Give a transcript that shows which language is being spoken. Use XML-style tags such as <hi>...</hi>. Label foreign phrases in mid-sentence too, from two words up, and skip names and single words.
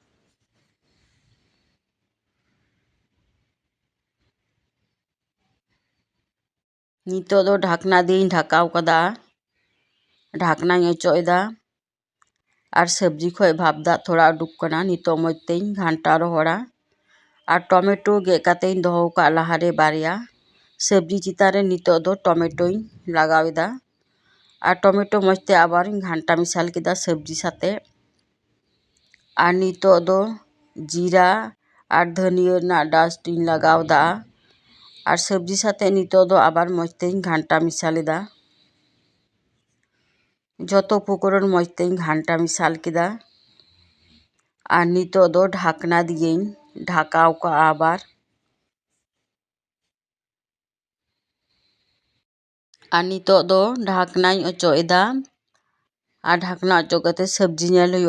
<sat>ᱱᱤᱛᱚᱜ ᱫᱚ ᱰᱷᱟᱠᱱᱟ ᱫᱤᱭᱮᱧ ᱰᱷᱟᱠᱟᱣ ᱠᱟᱫᱟ, ᱰᱷᱟᱠᱱᱟᱧ ᱚᱪᱚᱜ ᱮᱫᱟ ᱟᱨ ᱥᱚᱵᱽᱡᱤ ᱠᱷᱚᱡ ᱵᱷᱟᱯ ᱫᱟᱜ ᱛᱷᱚᱲᱟ ᱩᱰᱩᱠ ᱠᱟᱱᱟ᱾ ᱱᱤᱛᱚᱜ ᱢᱚᱡᱽ ᱛᱮᱧ ᱜᱷᱟᱱᱴᱟ ᱨᱚᱦᱚᱲᱟ᱾ ᱟᱨ ᱴᱚᱢᱮᱴᱳ ᱜᱮᱫ ᱠᱟᱛᱮᱧ ᱫᱚᱦᱚ ᱟᱠᱟᱫ ᱞᱟᱦᱟᱨᱮ ᱵᱟᱨᱭᱟ, ᱥᱚᱵᱽᱡᱤ ᱪᱮᱛᱟᱱ ᱨᱮ ᱱᱤᱛᱚᱜ ᱫᱚ ᱴᱚᱢᱮᱴᱳᱧ ᱞᱟᱜᱟᱣ ᱮᱫᱟ᱾ ᱟᱨ ᱴᱚᱢᱮᱴᱳ ᱢᱚᱡᱽ ᱛᱮ ᱟᱵᱟᱨᱤᱧ ᱜᱷᱟᱱᱴᱟ ᱢᱮᱥᱟᱞ ᱠᱮᱫᱟ ᱥᱚᱵᱽᱡᱤ ᱥᱟᱛᱮ᱾ ᱟᱨ ᱱᱤᱛᱚᱜ ᱫᱚ</sat> <bn>জিরা আর ধনিয়া</bn> <sat>ᱨᱮᱱᱟᱜ ডাস্ট ᱤᱧ ᱞᱟᱜᱟᱣᱫᱟ ᱟᱨ ᱥᱚᱵᱽᱡᱤ ᱥᱟᱛᱮ ᱱᱤᱛᱚᱜ ᱫᱚ ᱟᱵᱟᱨ ᱢᱚᱡᱽ ᱛᱮᱧ ᱜᱷᱟᱱᱴᱟ ᱢᱮᱥᱟᱞ ᱮᱫᱟ᱾ ᱡᱚᱛᱚ উপকরণ মজ তেই ঘান্টা মিশাল কেদা। আর নিতোগ দো ঢাকনা দিয়েই ঢাকাও কা আবার। আর নিতোগ দো ঢাকনাই অচোগ এদা। আর ঢাকনা অচোগ কাতে সবজি নেল হুয়ুগা।</sat>